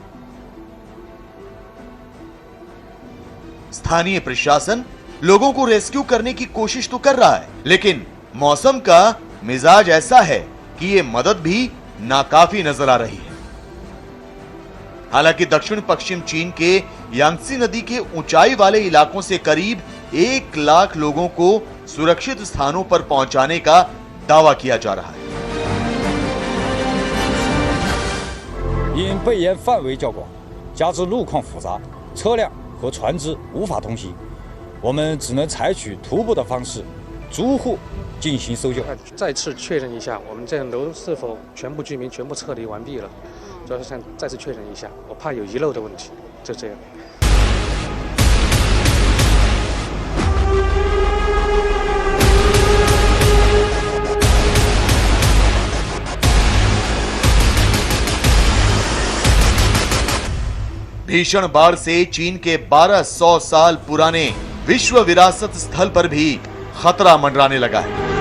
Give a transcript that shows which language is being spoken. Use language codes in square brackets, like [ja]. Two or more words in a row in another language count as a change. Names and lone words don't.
[hi] स्थानीय प्रशासन लोगों को रेस्क्यू करने की कोशिश तो कर रहा है, लेकिन मौसम का मिजाज ऐसा है कि ये मदद भी नाकाफी नजर आ रही है। हालांकि दक्षिण पश्चिम चीन के यांगत्से नदी के ऊंचाई वाले इलाकों से करीब 1 लाख लोगों को सुरक्षित स्थानों पर पहुंचाने का दावा किया जा रहा है। [zh] 因被淹范围较广，加之路况复杂，车辆和船只无法通行，我们只能采取徒步的方式，逐户进行搜救。再次确认一下，我们这栋楼是否全部居民全部撤离完毕了？主要是想再次确认一下，我怕有遗漏的问题，就这样。 [hi] भीषण बाढ़ से चीन के 1200 साल पुराने विश्व विरासत स्थल पर भी खतरा मंडराने लगा है।